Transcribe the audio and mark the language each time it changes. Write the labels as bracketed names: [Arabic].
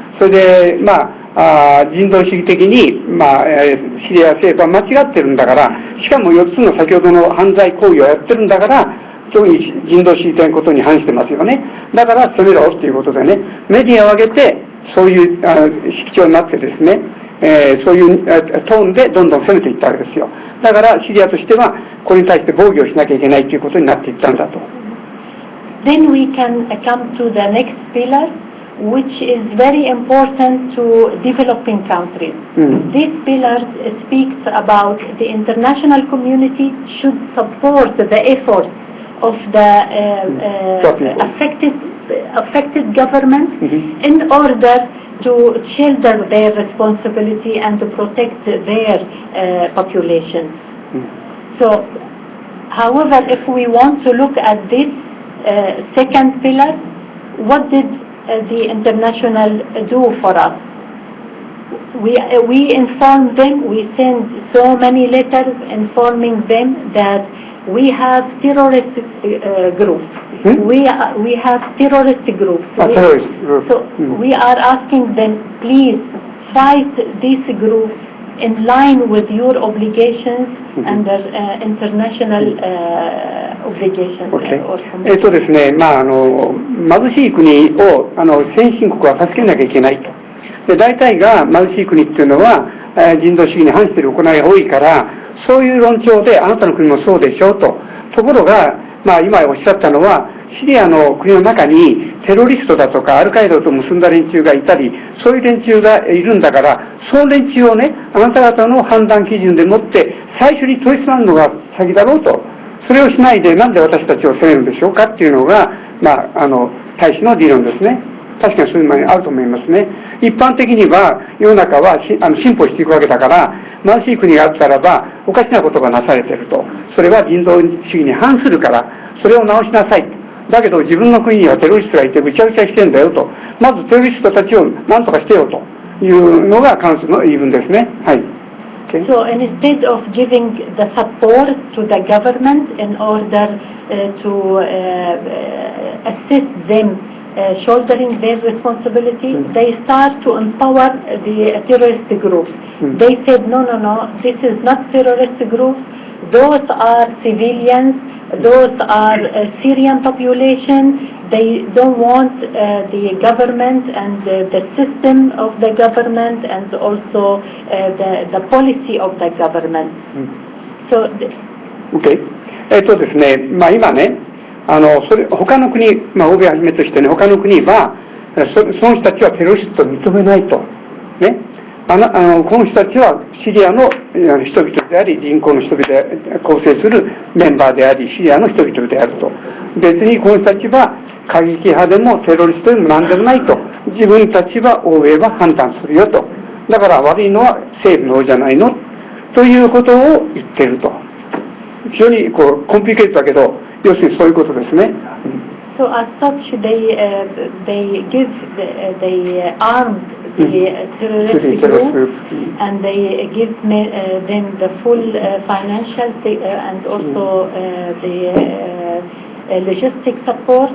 [Japanese] それで、人道主義的に、シリア政府は間違ってるんだから、しかも4つの先ほどの犯罪行為をやってるんだから、特に人道主義的なことに反してますよね。だから攻めろっていうことでね、メディアを上げて、そういう色調になってですね、そういうトーンでどんどん攻めていったわけですよ。だからシリアとしては、これに対して防御をしなきゃいけないということになっていったんだと。 [English] Then we can come to the next pillar, which is very important to developing countries. This pillar speaks about the international community should support the efforts of the affected government in order to shoulder their responsibility and to protect their populations. So, however, if we want to look at this second pillar, what did the international do for us? We informed them, we sent so many letters informing them that we have terrorist groups. We have terrorist groups. So we are asking them, please fight these groups in line with your obligations under international obligations. [Japanese] ですね、貧しい国を先進国は助けなきゃいけないと。で大体が貧しい国っていうのは人道主義に反している行いが多いから、そういう論調であなたの国もそうでしょうと。ところが、今おっしゃったのは、シリアの国の中にテロリストだとかアルカイダと結んだ連中がいたり、そういう連中がいるんだから、その連中をね、あなた方の判断基準でもって最初に取り締まるのが先だろうと。それをしないでなんで私たちを責めるんでしょうかっていうのが、大使の理論ですね。確かにそういうのにあると思いますね。一般的には世の中は進歩していくわけだから、貧しい国があったらばおかしなことがなされていると。それは人道主義に反するから、それを直しなさい。だけど自分の国にはテロリストがいてぐちゃぐちゃしてんだよと。まずテロリストたちを何とかしてよというのが関するの言い分ですね。はい。 [English] So instead of giving the support to the government in order to assist them shouldering their responsibility, they start to empower the terrorist groups. They said, no, this is not terrorist groups. Those are civilians. Those are Syrian population. They don't want the government and the system of the government and also the policy of the government. So, okay. [Japanese] ですね、今ね、他の国、欧米をはじめとしてね、他の国はその人たちはテロリストを認めないと。ね。この人たちはシリアの人々であり、人口の人々で構成するメンバーであり、シリアの人々であると。別にこの人たちは過激派でもテロリストでも何でもないと。自分たちは欧米は判断するよと。だから悪いのは政府の方じゃないのということを言っていると。非常にコンプリケートだけど、要するにそういうことですね。 [English] So as such, they armed the terrorist group and they give them the full financial and also the logistic support.